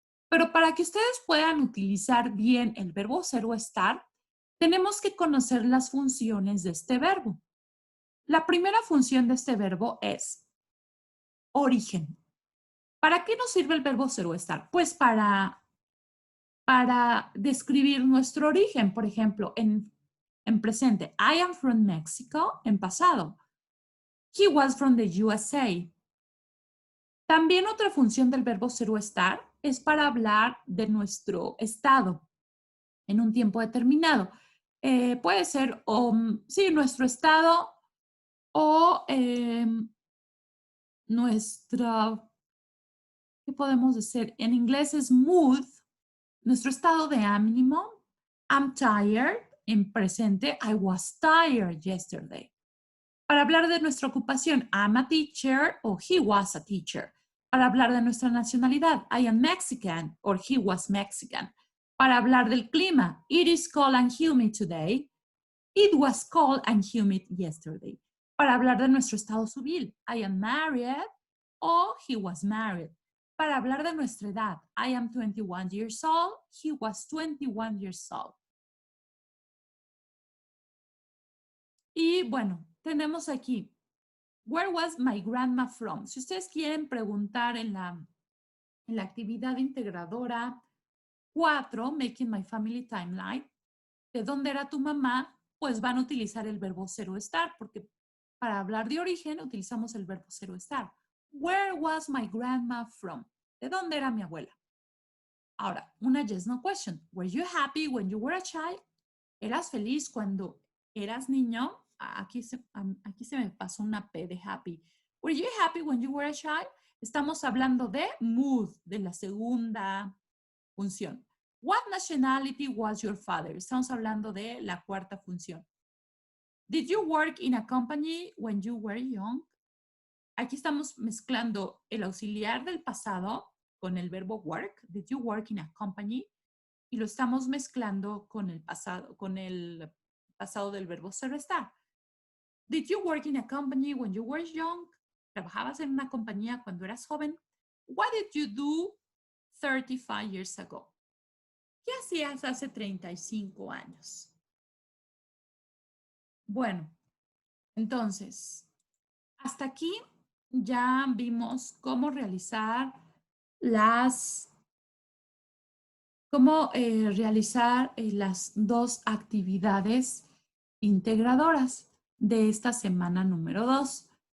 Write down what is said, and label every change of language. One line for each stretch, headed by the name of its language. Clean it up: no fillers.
Spanish: Pero para que ustedes puedan utilizar bien el verbo ser o estar, tenemos que conocer las funciones de este verbo. La primera función de este verbo es origen. ¿Para qué nos sirve el verbo ser o estar? Pues para describir nuestro origen. Por ejemplo, en presente,
English: I am from Mexico.
Spanish: En pasado,
English: he was from the USA.
Spanish: También otra función del verbo ser o estar es para hablar de nuestro estado en un tiempo determinado. Puede ser, sí, nuestro estado o nuestra, ¿qué podemos decir? En inglés es mood, nuestro estado de ánimo.
English: I'm tired.
Spanish: En presente,
English: I was tired yesterday.
Spanish: Para hablar de nuestra ocupación,
English: I'm a teacher o he was a teacher.
Spanish: Para hablar de nuestra nacionalidad,
English: I am Mexican or he was Mexican.
Spanish: Para hablar del clima,
English: it is cold and humid today. It was cold and humid yesterday.
Spanish: Para hablar de nuestro estado civil,
English: I am married o he was married.
Spanish: Para hablar de nuestra edad,
English: I am 21 years old, he was 21 years old.
Spanish: Y bueno, tenemos aquí,
English: where was my grandma from?
Spanish: Si ustedes quieren preguntar en la actividad integradora 4, Making My Family Timeline, ¿de dónde era tu mamá? Pues van a utilizar el verbo ser o estar, porque para hablar de origen utilizamos el verbo ser o estar.
English: Where was my grandma from?
Spanish: ¿De dónde era mi abuela? Ahora, una
English: yes, no question. Were you happy when you were a child?
Spanish: ¿Eras feliz cuando eras niño? Aquí se me pasó una P de happy.
English: Were you happy when you were a child?
Spanish: Estamos hablando de mood, de la segunda función.
English: What nationality was your father?
Spanish: Estamos hablando de la cuarta función.
English: Did you work in a company when you were young?
Spanish: Aquí estamos mezclando el auxiliar del pasado con el verbo work.
English: Did you work in a company?
Spanish: Y lo estamos mezclando con el pasado del verbo ser o estar.
English: Did you work in a company when you were young?
Spanish: ¿Trabajabas en una compañía cuando eras joven?
English: What did you do 35 years ago?
Spanish: ¿Qué hacías hace 35 años? Bueno, entonces, hasta aquí ya vimos cómo realizar las cómo realizar las 2 actividades integradoras de esta semana número 2.